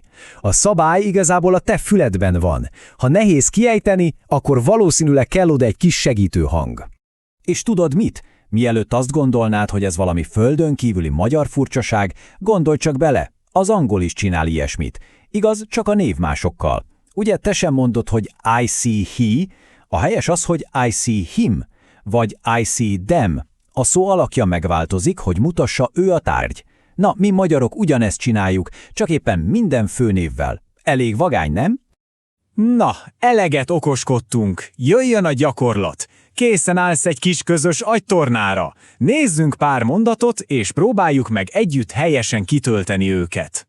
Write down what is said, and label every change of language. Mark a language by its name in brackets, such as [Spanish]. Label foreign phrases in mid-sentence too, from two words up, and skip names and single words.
[Hungarian] A szabály igazából a te füledben van. Ha nehéz kiejteni, akkor valószínűleg kell oda egy kis segítő hang. És tudod mit? Mielőtt azt gondolnád, hogy ez valami földön kívüli magyar furcsaság, gondolj csak bele, az angol is csinál ilyesmit. Igaz, csak a névmásokkal. Ugye te sem mondod, hogy [English] I see he, [Hungarian] a helyes az, hogy [English] I see him, [Hungarian] vagy [English] I see them. [Hungarian] A szó alakja megváltozik, hogy mutassa ő a tárgy. Na, mi magyarok ugyanezt csináljuk, csak éppen minden főnévvel. Elég vagány, nem? Na, eleget okoskodtunk, jöjjön a gyakorlat. Készen állsz egy kis közös agytornára. Nézzünk pár mondatot, és próbáljuk meg együtt helyesen kitölteni őket.